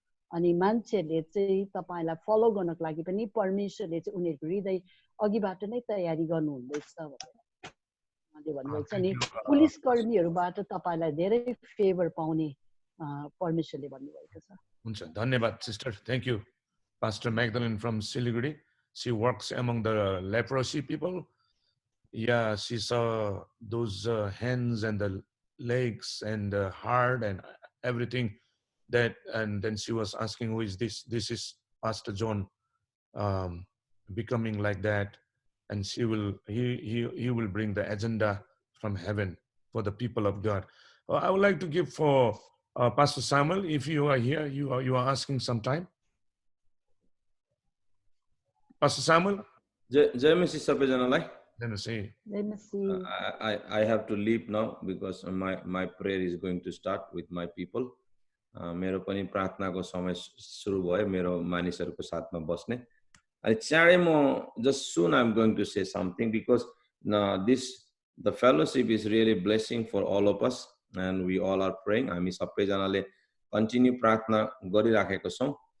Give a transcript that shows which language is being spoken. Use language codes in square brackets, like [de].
[ne] अनि मान्छेहरूले चाहिँ तपाईँलाई फलो गर्नको लागि पनि परमेश्वरले चाहिँ उनीहरूको हृदय अघिबाट नै तयारी गर्नुहुँदैछ भनेर उहाँले भन्नुभएको छ। अनि पुलिस कर्मीहरूबाट तपाईँलाई धेरै फेभर पाउने परमेश्वरले भन्नुभएको छ। हुन्छ, धन्यवाद sister, [en] Thank you. Pastor Magdalene from Siliguri, she works among the leprosy people. Yeah, she saw those hands and the legs and the heart and everything that, and then she was asking, who is this? This is Pastor John becoming like that, and he will bring the agenda from heaven for the people of God. I would like to give for Pastor Samuel, if you are here, you are asking some time. Pastor Samuel? [ne] Jai Masi Sabajanalai. [en] Let me see. I have to leave now because my prayer is going to start with my people. [ne] मेरो पनि प्रार्थनाको समय सुरु भयो, मेरो मानिसहरुको साथमा बस्ने। अनि चाँडै म [en] just soon I'm going to say something because the fellowship is really blessing for all of us and we all are praying. [ne] हामी सबैजनाले continue प्रार्थना गरिराखेको छौं.